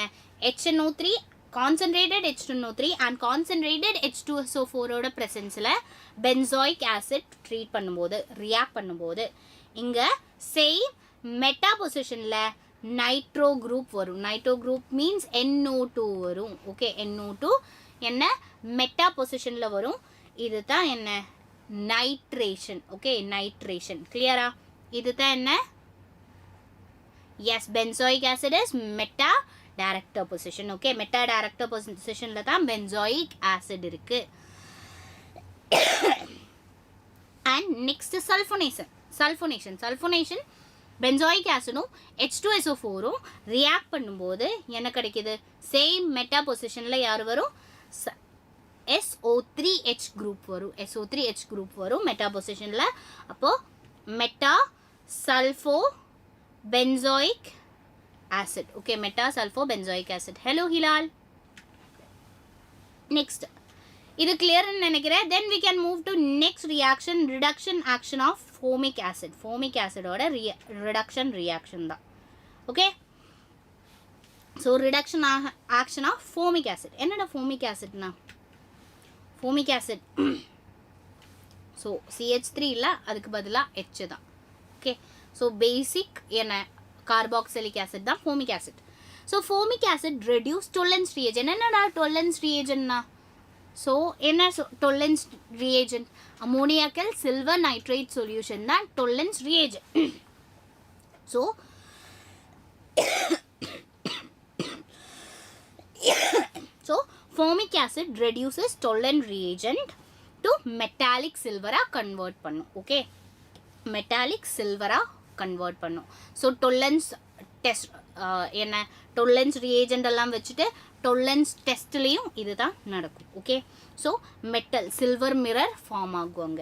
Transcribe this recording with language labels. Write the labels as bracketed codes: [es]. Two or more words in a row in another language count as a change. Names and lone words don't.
[en] HNO3 concentrated H2NO3 and concentrated H2SO4 [ta] ஓட ப்ரெசன்ஸில் [en] benzoic acid treat [ta] பண்ணும்போது ரியாக்ட் பண்ணும்போது இங்கே [en] same meta positionil nitro group [ta] வரும். [en] nitro group means NO2 [ta] வரும். ஓகே, NO2 என்ன [en] meta positionil [ta] வரும். இது தான் என்ன? நைட்ரேஷன். ஓகே, நைட்ரேஷன். கிளியரா? இது தான் என்ன? [en] எஸ், benzoic acid is meta director position. [ta] ஓகே, [en] meta director positionil [ta] தான் [en] benzoic acid [ta] இருக்கு. [en] and next sulphonation benzoic acidum H2SO4 [ta] ரியாக்ட் பண்ணும்போது என்ன கிடைக்குது? [en] same meta positionil [ta] யார் வரும்? [en] SO3H group [ta] வரும். [en] SO3H group [ta] வரும் [en] meta positionil. [ta] அப்போது [en] meta sulpho benzoic acid. Okay, meta sulfo benzoic acid. Hello Hilal. Next, [ta] இது clear ன்னு நினைக்கிறேன். [en] Then we can move to next reaction, reduction action of formic acid. Formic acid [ta] ஓட [en] reduction reaction [ta] தான். [en] Okay, so reduction action of formic acid. [ta] என்னடா [en] formic acid [ta] னா? [en] formic acid so CH3 [ta] இல்ல, அதுக்கு பதிலா H தான். [en] Okay, so basic [ta] என்ன [en] carboxylic acid [ta] தான் [en] formic acid. So formic acid reduce Tollens reagent. [ta] என்னடா [en] Tollens reagent [ta] னா? so என்ன [en] Tollens reagent? ammoniacal silver nitrate solution தான் Tollens reagent. so formic acid reduces Tollens reagent to metallic silver convert பண்ணும். okay, metallic silver convert [ta] பண்ணும். [en] so Tollens test [ta] என்ன [en] Tollens reagent [ta] எல்லாம் வச்சுட்டு டொல்லன்ஸ் டெஸ்ட்லேயும் இது தான் நடக்கும். [en] okay, so metal silver mirror form [ta] ஆகுவாங்க.